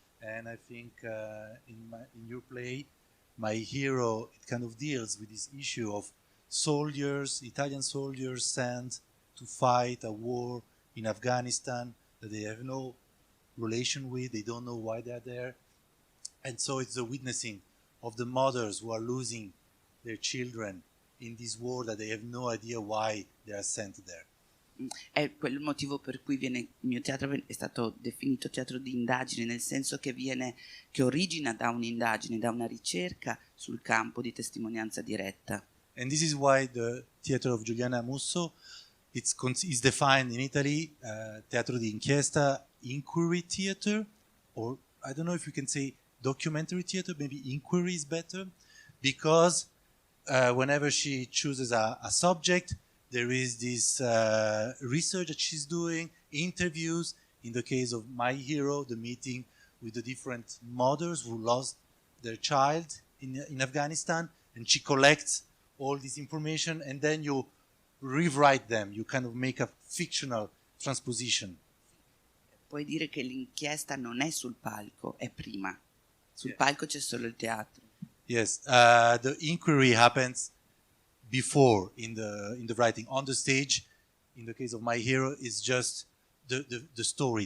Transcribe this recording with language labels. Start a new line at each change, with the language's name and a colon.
English: And I think in your play, My Hero, it kind of deals with this issue of soldiers, Italian soldiers sent to fight a war in Afghanistan that they have no relation with, they don't know why they're there. And so it's the witnessing of the mothers who are losing their children in this war that they have no idea why they are sent there.
Italian: È quel motivo per cui il mio teatro è stato definito teatro di indagine, nel senso che origina da un'indagine, da una ricerca sul campo di testimonianza diretta.
English: And this is why the theater of Giuliana Musso is defined in Italy
Italian: teatro di inchiesta,
English: inquiry theater, or I don't know if you can say documentary theater, maybe inquiry is better, because whenever she chooses a subject, there is this research that she's doing, interviews. In the case of My Hero, the meeting with the different mothers who lost their child in Afghanistan, and she collects all this information, and then you rewrite them. You kind of make a fictional transposition.
Italian: Puoi dire che l'inchiesta non è sul palco, è prima. Sul palco c'è solo il teatro.
English: Yes, the inquiry happens before in the writing. On the stage, in the case of My Hero, is just the story.